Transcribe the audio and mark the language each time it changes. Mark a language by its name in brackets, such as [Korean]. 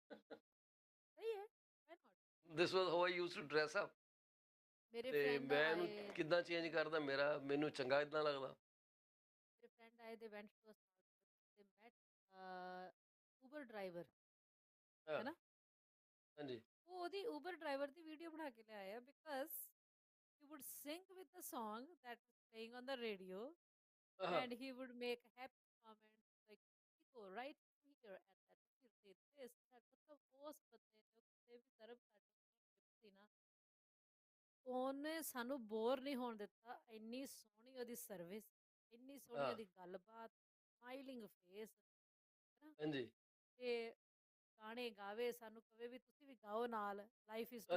[Punjabi] ਸਹੀ ਹੈ, [English] Why not? This was how I used to dress up. [Punjabi] ਮੇਰੇ ਤੇ [English] friend [Punjabi] ਮੈਂ ਇਹਨੂੰ ਆਏ ਕਿੱਦਾਂ ਚੇਂਜ ਕਰਦਾ, ਮੈਨੂੰ ਚੰਗਾ ਇਦਾਂ ਲੱਗਦਾ। ਮੇਰੇ ਫਰੈਂਡ ਆਏ, [English] they went to a small trip, they met Uber driver, [Punjabi] ਹਾਂ, ਹੈ ਨਾ? ਹਾਂਜੀ। ਉਹ ਉਹਦੀ ਉਬਰ ਡਰਾਈਵਰ ਦੀ ਵੀਡੀਓ ਬਣਾ ਕੇ ਲਿਆਏ ਆ, [English] because he would sing with the song that was playing on the radio, [Punjabi] ਹਾਂ, [English] and he would make happy comments like, "Go right here and then he'll say this that." [Punjabi] ਮਤਲਬ ਉਸ ਬੰਦੇ ਨੇ ਕਿਤੇ ਵੀ ਸਰਵ ਸਾਡੇ ਟ੍ਰਿਪ ਸੀ ਨਾ, ਉਹਨੇ ਸਾਨੂੰ ਬੋਰ ਨਹੀਂ ਹੋਣ ਦਿੱਤਾ। ਇੰਨੀ ਸੋਹਣੀ ਉਹਦੀ ਸਰਵਿਸ, ਇੰਨੀ ਸੋਹਣੀ ਹਾਂ, ਉਹਦੀ ਗੱਲਬਾਤ, [English] smiling face, [Punjabi] ਹੈ ਨਾ? ਹਾਂਜੀ, ਤੇ ਗਾਣੇ ਗਾਵੇ, ਸਾਨੂੰ ਕਵੇ ਵੀ ਤੁਸੀਂ ਵੀ ਗਾਓ ਨਾਲ, [English] life is too